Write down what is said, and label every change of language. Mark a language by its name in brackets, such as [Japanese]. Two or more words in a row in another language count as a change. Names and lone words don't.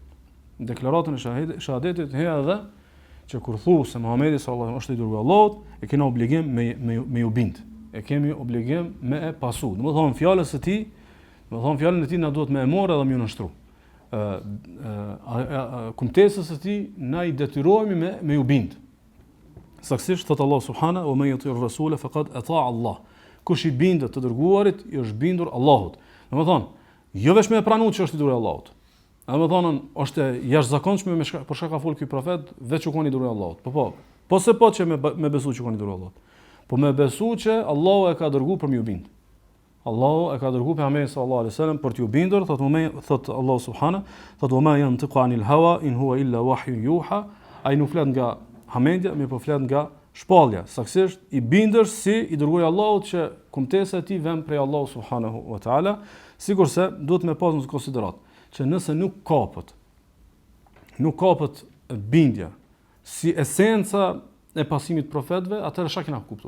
[Albanian] Në deklaratën e shahadetit he edhe që kur thu se Muhamedi [Arabic] صلى الله عليه وسلم [Albanian] është i dërguar Allahut, e kemi obligim me ju bind. E kemi obligim me e pasu. Domethënë fjalën e tij na duhet me e marrë dhe me ju nështru. Kumtesës së tij na i detyrohemi me ju bind. Saktësisht thot [Arabic] الله سبحانه ومن يطع الرسول فقد أطاع الله. [Albanian] Kush i bindet të dërguarit, i është bindur Allahut. Domethënë, jo vetëm e pranuar që është i dërguar Allahut. Domethënë, është jashtëzakonshme për çka ka fol ky profet, veç u koni dërguar Allahut. Po se po që me besu që koni dërguar Allahut. Po me besu që Allahu e ka dërguar për më bind. Allahu e ka dërguar pejgamberin [Arabic] صلى الله عليه وسلم [Albanian] për t'ju bindur, thot Allah subhanahu, thot [Arabic] وما ينطق عن الهوى إن هو إلا وحي يوحى. [Albanian] Ai nuk flet nga hamendja, mirë po flet nga shpallja. Saktësisht i bindësh si i dërguari Allahut që kumtesa e tij vjen prej Allahut [Arabic] سبحانه وتعالى, [Albanian] sikurse duhet me pas në konsiderat që nëse nuk kapet bindja si esenca e pasimit profetëve, atëherë çka kena kuptuar?